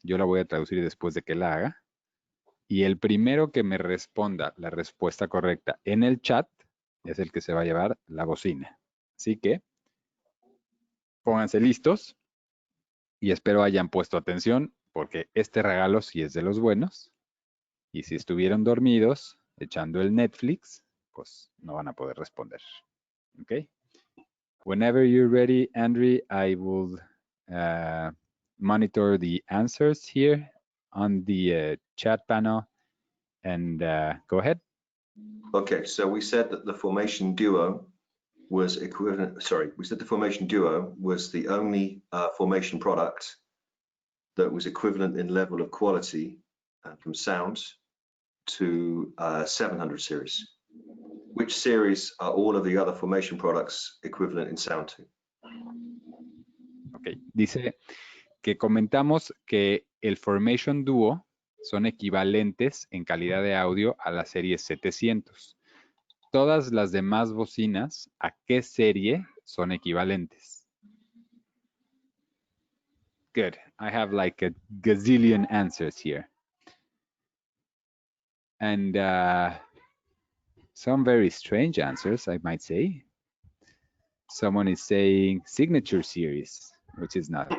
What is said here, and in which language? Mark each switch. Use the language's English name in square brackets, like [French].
[Spanish] Yo la voy a traducir después de que la haga. Y el primero que me responda la respuesta correcta en el chat es el que se va a llevar la bocina. Así que pónganse listos y espero hayan puesto atención porque este regalo sí es de los buenos. Y si estuvieron dormidos echando el Netflix, pues no van a poder responder. ¿Ok? [English] Whenever you're ready, Andre, I will monitor the answers here on the chat panel, and go ahead. Okay, so we said that the formation duo was equivalent. Sorry, we said the formation duo was the only formation product that was equivalent in level of quality from sound to 700 series. Which series are all of the other formation products equivalent in sound to? [Spanish] Ok, dice que comentamos que el formation duo son equivalentes en calidad de audio a la serie 700. Todas las demás bocinas, ¿a qué serie son equivalentes? [English] Good. I have like a gazillion answers here. And some very strange answers, I might say. Someone is saying signature series, which is not.